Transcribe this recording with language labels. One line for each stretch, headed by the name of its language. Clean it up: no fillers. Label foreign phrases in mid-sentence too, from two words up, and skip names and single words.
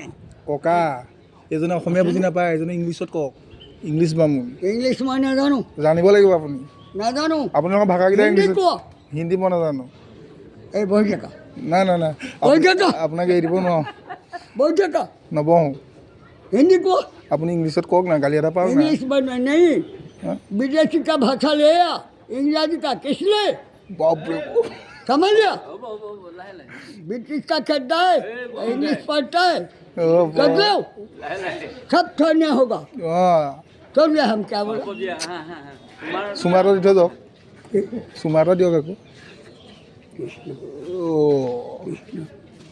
Assamese: ককা এইজনে অসমীয়া বুজি নাপায় এইজনে ইংলিছত কওক ইংলিছ বামুণ ইংলিছ মই নাজানো জানিব লাগিব আপুনি নাজানো আপোনালোকৰ ভাষাকেইটা হিন্দী ইংলিছত কোৱা হিন্দী মই নাজানো এই বহি থাকা নাই নাই নাই কৈ থাকা আপোনাক এৰি দিব নোৱাৰোঁ বহি থাকা নবহোঁ
Hindi: हिंदी को
Assamese: আপুনি ইংলিছত কওক না গালি এটা পাওক না
Hindi: इंग्लिश में नहीं हाँ? विदेशी का भाषा ले आ इंग्रजी का किस लिए
Assamese: বাপৰে
Hindi: समझ लिया
Assamese: হ'ব হ'ব হ'ব লাহে লাহে
Hindi: ब्रिटिश का खेलता है इंग्लिश पढ़ता है
Assamese: অ'
Hindi: कर लो
Assamese: লাহে লাহে
Hindi: सब छोड़ना होगा
Assamese: অঁ
Hindi: समझ लिया हम क्या बोले
Assamese: হ'ব দিয়া হা হা হা তোমাৰ চুমা এটা দি থৈ যাওক চুমা এটা দিয়ক আকৌ অ'